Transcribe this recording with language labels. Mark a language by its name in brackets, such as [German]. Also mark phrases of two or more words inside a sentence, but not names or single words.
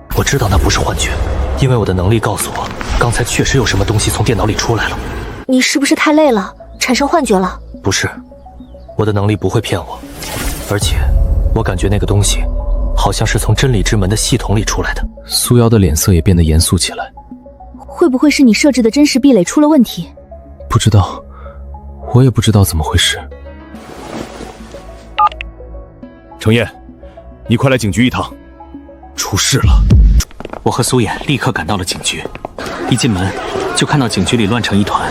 [Chinese] 我知道那不是幻覺，因為我的能力告訴我，剛才確實有什麼東西從電腦裡出來了。你是不是太累了，產生幻覺了？不是，我的能力不會騙我，而且我感覺那個東西好像是從真理之門的系統裡出來的。蘇瑤的臉色也變得嚴肅起來。會不會是你設置的真實壁壘出了問題？不知道，我也不知道怎麼回事。程焱，你快來警局一趟，出事了。我和蘇妍立刻趕到了警局，一進門就看到警局裡亂成一團。